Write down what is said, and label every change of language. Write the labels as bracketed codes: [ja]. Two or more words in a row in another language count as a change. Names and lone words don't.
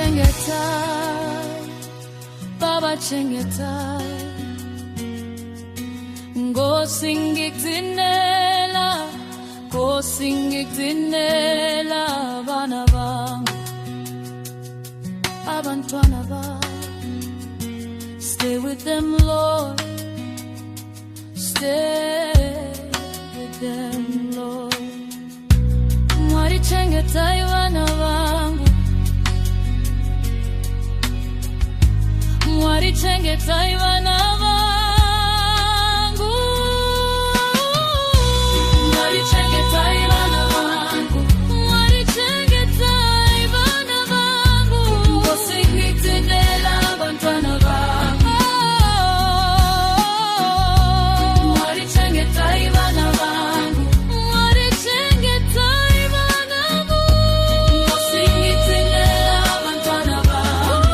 [sn] chengetai, Baba chengetai, [nd] Ngosi ngikutinela, Ngosi ngikutinela, [sn] bana bangu, [nd] abantwana bami. [en] Stay with them, Lord. Stay with them, Lord. [sn] Mwari chengetai bana bangu, Mwari chengetai bana bangu, Mwari chengetai bana bangu, Mwari chengetai bana bangu, [nd] Ngosi ngikutinela bantwana bangu, [sn] Mwari chengetai bana bangu, Mwari chengetai bana bangu, [nd] Ngosi ngikutinela bantwana bangu,